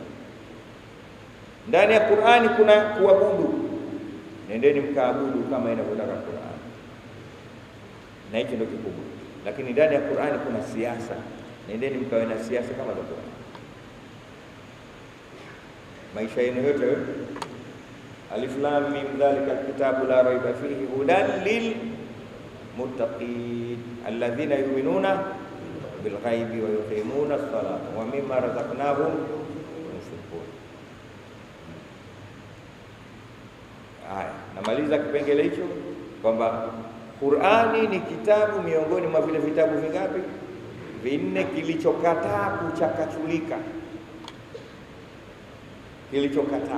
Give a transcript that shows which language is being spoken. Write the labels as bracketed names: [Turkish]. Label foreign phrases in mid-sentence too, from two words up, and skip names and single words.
[Swahili] Ndani ya Qur'ani kuna kuabudu, nendeni mkaabudu kama inavyotaka Qur'ani, na hicho ndio kikubwa. Lakini ndani ya Qur'ani kuna siasa, nendeni mkawe na siasa kama za Qur'ani. Maisha yenu yote, [Arabic] ألم ذلك الكتاب لا ريب فيه هدى للمتقين الذين يؤمنون بالغيب ويقيمون الصلاة ومما رزقناهم ينفقون. [Swahili] Haya, namaliza kipengele hicho kwamba Qur'ani ni kitabu miongoni mwa vile vitabu vingapi? Vinne, kilichokataa kuchakachulika, kilichokataa.